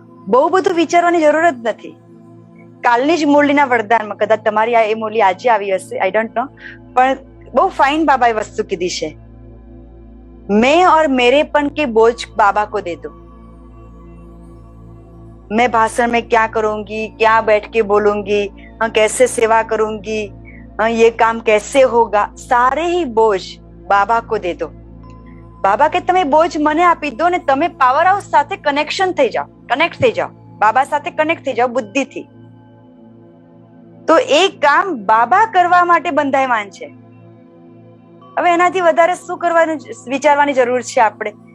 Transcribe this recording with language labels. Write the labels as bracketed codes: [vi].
[gu] બહુ બધું વિચારવાની જરૂર જ નથી. કાલની જ મુરલીના વરદાનમાં, કદાચ તમારી આ એ મુરલી આજે આવી હશે, [en] I don't know, [gu] પણ બહુ ફાઇન બાબાએ વસ્તુ કીધી છે. [hi] मैं और मेरेपन के बोझ बाबा को दे दो. मैं भाषण में क्या करूंगी, क्या बैठ के बोलूंगी, कैसे सेवा करूंगी, ये काम कैसे होगा, सारे ही बोझ બાબા કો દે દો. [gu] બાબા કે તમે બોજ મને આપી દો ને તમે પાવર હાઉસ સાથે કનેક્ટ થઈ જાઓ, બાબા સાથે કનેક્ટ થઈ જાઓ બુદ્ધિથી. તો એ કામ બાબા કરવા માટે બંધાયમાન છે. હવે એનાથી વધારે શું કરવાનું વિચારવાની જરૂર છે આપણે?